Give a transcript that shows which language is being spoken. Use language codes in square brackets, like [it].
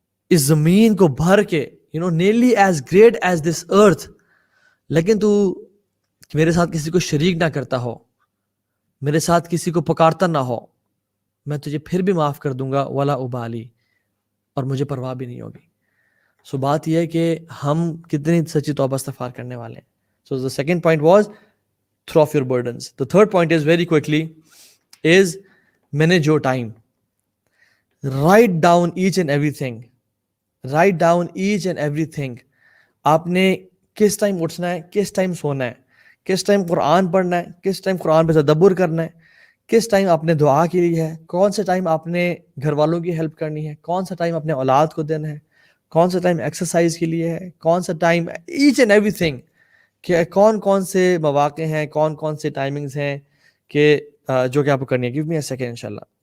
[ur] اس زمین کو بھر کے، [en] nearly as great as this earth، [ur] لیکن تو میرے ساتھ کسی کو شریک نہ کرتا ہو، میرے ساتھ کسی کو پکارتا نہ ہو، میں تجھے پھر بھی معاف کر دوں گا، [ar] ولا ابالی، [ur] اور مجھے پرواہ بھی نہیں ہوگی۔ سو بات یہ ہے کہ ہم کتنی سچی توبہ استغفار کرنے والے ہیں۔ سو [en] the second point was throw off your burdens. The third point is very quickly is manage your time. Write down each and everything. Write down each and everything. [ur] آپ نے کس ٹائم اٹھنا ہے، کس ٹائم سونا ہے، کس ٹائم قرآن پڑھنا ہے، کس ٹائم قرآن پہ تدبر کرنا ہے، کس ٹائم آپ نے دعا کے لیے ہے، کون سا ٹائم آپ نے گھر والوں کی ہیلپ کرنی ہے، کون سا ٹائم اپنے اولاد کو دینا ہے، کون سا ٹائم ایکسرسائز کے لیے ہے، کون سا time, [en] each and everything, [ur] کہ کون سے مواقع ہیں، کون سے ٹائمنگز ہیں کہ جو کہ آپ کو کرنی ہے۔ [en] give me a second [ur] انشاءاللہ۔